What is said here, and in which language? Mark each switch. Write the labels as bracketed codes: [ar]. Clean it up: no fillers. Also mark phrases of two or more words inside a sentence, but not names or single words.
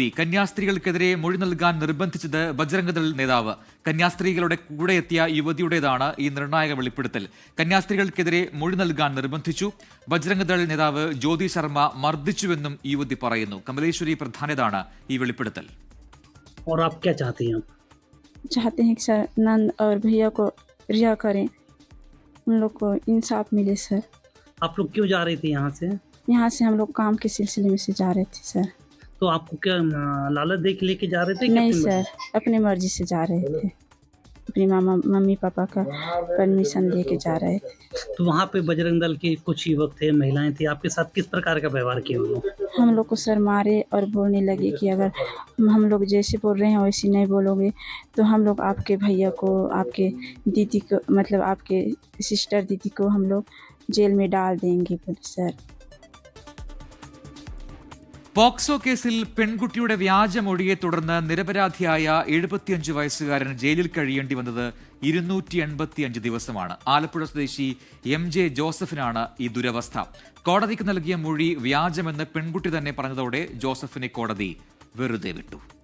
[ml] കന്യാസ്ത്രീകൾക്കെതിരെ മൊഴി നൽകാൻ നിർബന്ധിച്ചത് ബജ്രംഗദൾ നേതാവ്. കന്യാസ്ത്രീകളുടെ കൂടെ എത്തിയ യുവതിയുടേതാണ് ഈ നിർണായക വെളിപ്പെടുത്തൽ. കന്യാസ്ത്രീകൾക്കെതിരെ മൊഴി നൽകാൻ നിർബന്ധിച്ചു. ബജ്രംഗദൾ നേതാവ് ജ്യോതി ശർമ്മ മർദ്ദിച്ചുവെന്നും യുവതി പറയുന്നു. കമലേശ്വരി പ്രധാനതാണ് ഈ വെളിപ്പെടുത്തൽ. [hi] चाहते हैं कि सर नंद और भैया को रिहा करें, उन लोग को इंसाफ मिले सर। आप लोग क्यों जा रही थी यहाँ से? यहाँ से हम लोग काम के सिलसिले में से जा रहे थे सर। तो आपको क्या लालच दे के लेके जा रहे थे? नहीं सर, अपनी मर्जी से जा रहे थे, अपनी मम्मी पापा का परमिशन दे के जा रहे थे। तो वहाँ पे बजरंग दल के कुछ युवक थे, महिलाएं थी, आपके साथ किस प्रकार का व्यवहार किया उन्होंने? हम लोग को सर मारे और बोलने लगे कि अगर हम लोग जैसे बोल रहे हैं वैसे नहीं बोलोगे तो हम लोग आपके भैया को, आपके दीदी को, मतलब आपके सिस्टर दीदी को हम लोग जेल में डाल देंगे सर। [ml] പോക്സോ കേസിൽ പെൺകുട്ടിയുടെ വ്യാജമൊഴിയെ തുടർന്ന് നിരപരാധിയായ 75 വയസ്സുകാരൻ ജയിലിൽ കഴിയേണ്ടി വന്നത് 285 ദിവസമാണ്. ആലപ്പുഴ സ്വദേശി MJ ജോസഫിനാണ് ഈ ദുരവസ്ഥ. കോടതിക്ക് നൽകിയ മൊഴി വ്യാജമെന്ന് പെൺകുട്ടി തന്നെ പറഞ്ഞതോടെ ജോസഫിനെ കോടതി വെറുതെ വിട്ടു.